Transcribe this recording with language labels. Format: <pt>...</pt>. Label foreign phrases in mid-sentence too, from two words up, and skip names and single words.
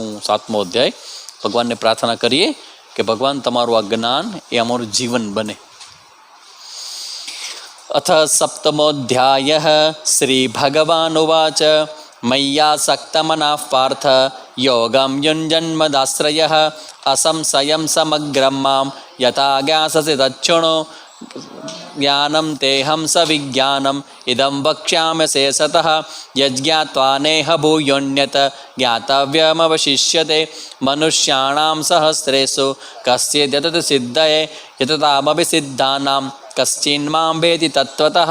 <gu>7મો અધ્યાય ભગવાનને પ્રાર્થના કરીએ કે ભગવાન તમારું આ જ્ઞાન એ અમારું જીવન બને.</gu> <sa>अथ 7मोऽध्यायः श्री भगवानुवाच मय्यासक्तमनः पार्थ योगं યુञ्जन्मदाश्रयः असंशयं समग्रं मां यथा ज्ञास्यसि तच्छृणु ज्ञानं तेऽहं सविज्ञानम् इदं वक्ष्यामि शेषतः यज्ञात्वा नेह भूयोऽन्यत् ज्ञातव्यमवशिष्यते मनुष्याणां सहस्रेषु कश्चिद्यतति सिद्धये यततामपि सिद्धानां कश्चिन्मां वेति तत्त्वतः</sa>